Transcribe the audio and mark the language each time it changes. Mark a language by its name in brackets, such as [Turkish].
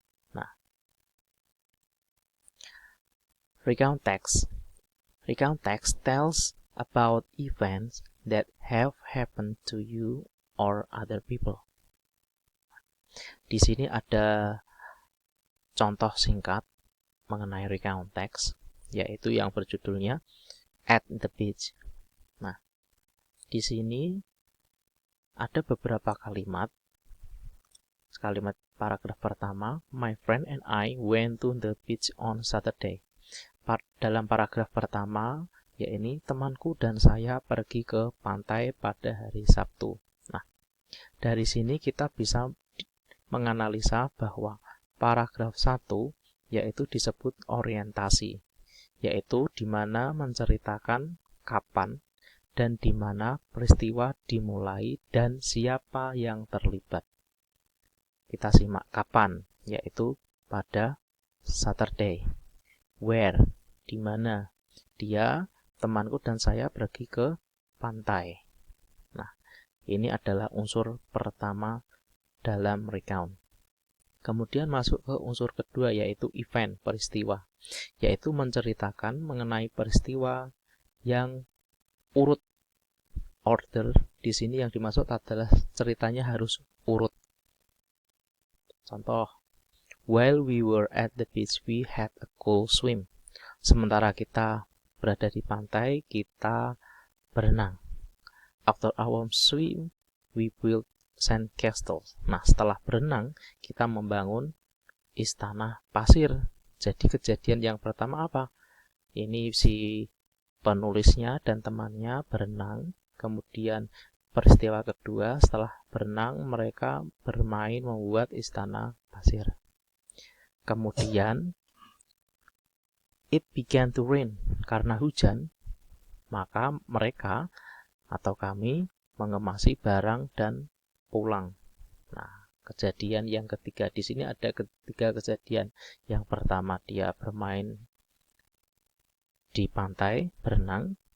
[English] Nah, recount text tells about events that have happened to you or other people. [Indonesian] Di sini ada contoh singkat mengenai recount text, yaitu yang berjudulnya [English] At the Beach. [Indonesian] Nah, di sini ada beberapa kalimat. Kalimat paragraf pertama, [English] My friend and I went to the beach on Saturday. [Indonesian] Dalam paragraf pertama, yaitu temanku dan saya pergi ke pantai pada hari Sabtu. Nah, dari sini kita bisa menganalisa bahwa paragraf 1 yaitu disebut orientasi, yaitu di mana menceritakan kapan dan di mana peristiwa dimulai dan siapa yang terlibat. Kita simak kapan, yaitu pada Saturday. Where, di mana dia, temanku dan saya pergi ke pantai. Nah, ini adalah unsur pertama dalam recount. Kemudian masuk ke unsur kedua yaitu event, peristiwa, yaitu menceritakan mengenai peristiwa yang urut. Order di sini yang dimaksud adalah ceritanya harus urut. [English] Contoh, while we were at the beach, we had a cool swim. [Indonesian] Sementara kita berada di pantai, kita berenang. [English] After our swim, we built sand castles. [Indonesian] Nah, setelah berenang, kita membangun istana pasir. Jadi kejadian yang pertama apa? Ini si penulisnya dan temannya berenang. Kemudian peristiwa kedua, setelah berenang, mereka bermain membuat istana pasir. [English] Kemudian, it began to rain. [Indonesian] Karena hujan, maka mereka atau kami mengemasi barang dan pulang. Nah, kejadian yang ketiga di sini ada ketiga kejadian. Yang pertama dia bermain di pantai, berenang.